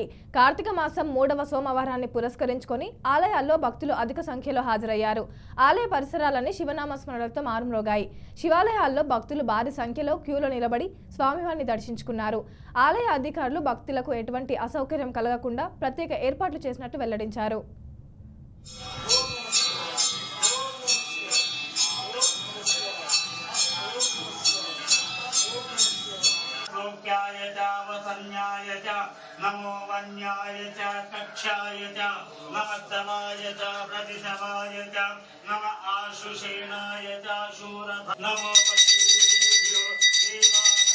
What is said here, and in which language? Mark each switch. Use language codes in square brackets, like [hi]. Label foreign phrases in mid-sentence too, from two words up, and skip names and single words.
[te] కార్తీక మాసం 3వ సోమవారాన్ని పురస్కరించుకొని ఆలయాల్లో భక్తులు అధిక సంఖ్యలో హాజరయ్యారు. ఆలయ పరిసరాలన్నీ శివనామస్మరణలతో మారుమ్రోగాయి. శివాలయాల్లో భక్తులు భారీ సంఖ్యలో క్యూలో నిలబడి స్వామివారిని దర్శించుకున్నారు. ఆలయ అధికారులు భక్తులకు ఎటువంటి అసౌకర్యం కలగకుండా ప్రత్యేక ఏర్పాట్లు చేసినట్టు వెల్లడించారు. [sa] नमो वन्याय च कक्षाय च नमस्तवाय च प्रतिशवाय च नम आशुषेणाय च शूर नमो वत्सेभ्यो देवा